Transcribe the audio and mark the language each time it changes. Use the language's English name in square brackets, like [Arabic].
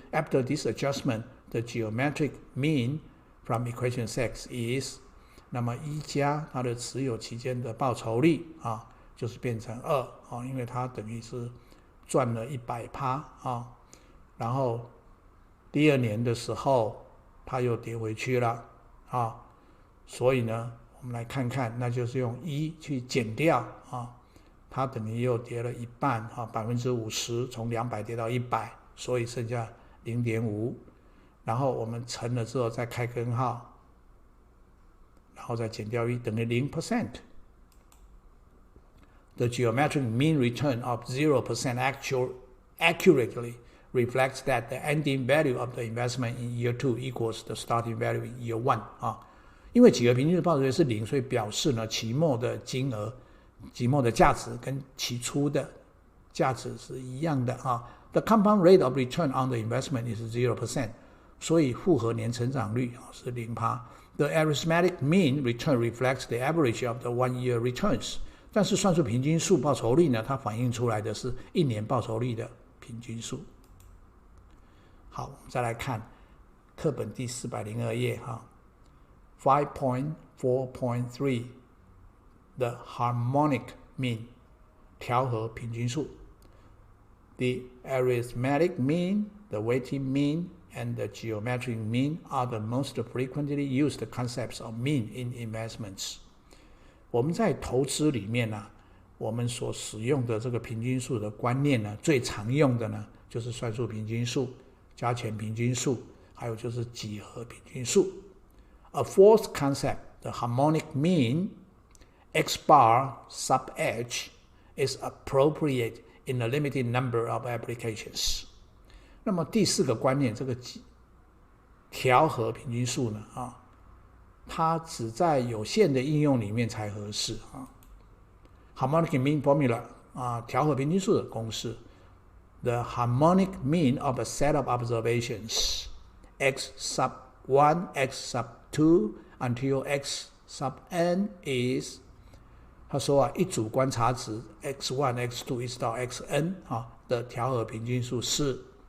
[English] After this adjustment, the geometric mean from equation 6 is [Chinese] 那么1加它的持有期间的报酬率就是变成2因为它等于是赚了 100% 然后第2年的时候它又跌回去了啊，所以呢我们来看看，那就是用1去减掉啊，它等于又跌了一半啊，50%，从200跌到100，所以剩下 0.5， 然后我们乘了之后再开根号，然后再减掉1，等于 0%。 [English] The geometric mean return of 0% accurately reflects that the ending value of the investment in year 2 equals the starting value in year 1啊。 [Chinese] 因为几何平均数报酬率是0，所以表示呢期末的金额、期末的价值跟期初的价值是一样的啊。 [English] The compound rate of return on the investment is 0%， [Chinese] 所以复合年成长率是 0%。 [English] The arithmetic mean return reflects the average of the 1-year returns。 [Chinese] 但是算术平均数报酬率呢，它反映出来的是1年报酬率的平均数。好，我们再来看课本第402页哈 5.4.3 [English] The harmonic mean [Chinese] 调和平均数。 [English] The arithmetic mean, the weighted mean, and the geometric mean are the most frequently used concepts of mean in investments。 [Chinese] 我们在投资里面呢，我们所使用的这个平均数的观念呢，最常用的呢就是算术平均数、加权平均数，还有就是几何平均数。 [English] A fourth concept, the harmonic mean, x bar sub h, is appropriate in a limited number of applications。 [Chinese] 那么第4个观念，这个调和平均数呢它只在有限的应用里面才合适啊。 [English] Harmonic mean formula [Chinese] 调和平均数的公式 [English] ：the harmonic mean of a set of observations x sub 1, x sub 2 until x sub n is， [Chinese] 他说一组观察值 x1、x2 一直到 xn 的调和平均数是，